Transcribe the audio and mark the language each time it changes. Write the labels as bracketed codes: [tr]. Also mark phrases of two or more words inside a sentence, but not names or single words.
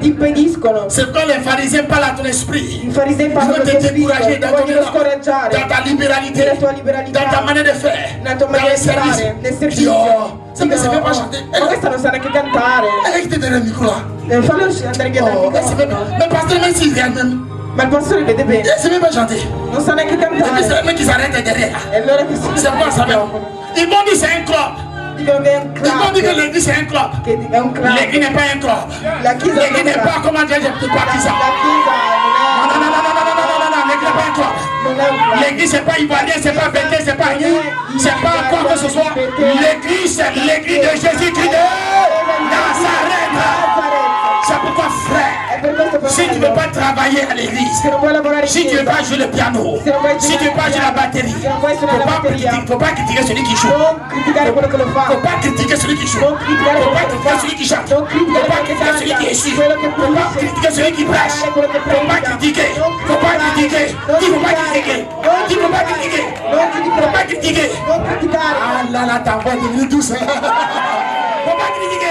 [fr] C'est quand les pharisiens parlent à ton esprit. Ils veulent te décourager dans ton élan, dans ta libéralité, dans ta manière de faire, dans le service. C'est que ça ne veut pas chanter. Elle est derrière le micro là. Mais pasteur, même s'il vient même. C'est même pas chanter. [it] Non sa neanche [fr] Et puis [it] cantare. [fr] c'est le mec qui s'arrête derrière. [it] E allora che si [fr] C'est quoi ça même? Ils m'ont dit c'est un club. [it] dicono che è un [fr] Ils m'ont dit que club. l'église c'est un club. [it] Che è un club. [fr] L'église n'est pas un club. [it] La chiesa [fr] L'église n'est pas comment dire, je ne pas qui ça. [it] La chiesa [fr] Non, non, non, non, non, non, non, non, non, l'église n'est pas un club. [it] non è un club. [fr] L'église c'est pas ivoirien, c'est pas bété, c'est pas rien. C'est pas quoi que ce soit. L'église c'est l'église de Jésus-Christ de Nazareth. C'est pourquoi frère, si tu ne veux pas travailler à l'église, si tu ne veux pas jouer le piano, si tu ne veux pas jouer la batterie, il ne faut pas critiquer celui qui joue. [it] Non criticare quello che lo [fr] Il ne [it] fa. [fr] faut pas critiquer celui qui joue. Il ne faut pas critiquer celui qui chante. Il ne faut pas critiquer celui qui est ici. Il ne faut pas critiquer celui qui prêche. Il ne faut pas critiquer. Il ne faut pas critiquer. Il ne faut pas critiquer. Il ne faut pas critiquer. Il ne faut pas critiquer. [it] Non criticare. [fr] Ah là là, ta voix est devenue douce. Il ne faut pas critiquer.